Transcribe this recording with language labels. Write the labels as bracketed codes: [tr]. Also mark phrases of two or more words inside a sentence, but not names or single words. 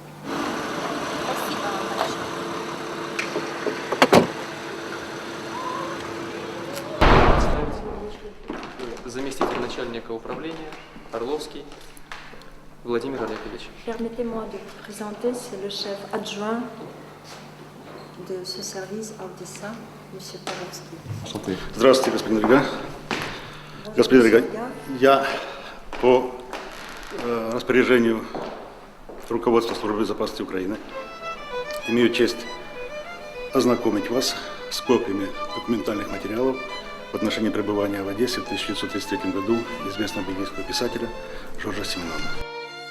[ru] Заместитель начальника управления Орловский Владимир Олегович. [fr] Permettez-moi de vous présenter, c'est le chef adjoint de ce service en dessin, M. Parovski. [ru] Здравствуйте, господин Рига. Господин Рига, я по распоряжению руководства Службы безопасности Украины имею честь ознакомить вас с копиями документальных материалов в отношении пребывания в Одессе в 1933 году известного бельгийского писателя Жоржа Сименона.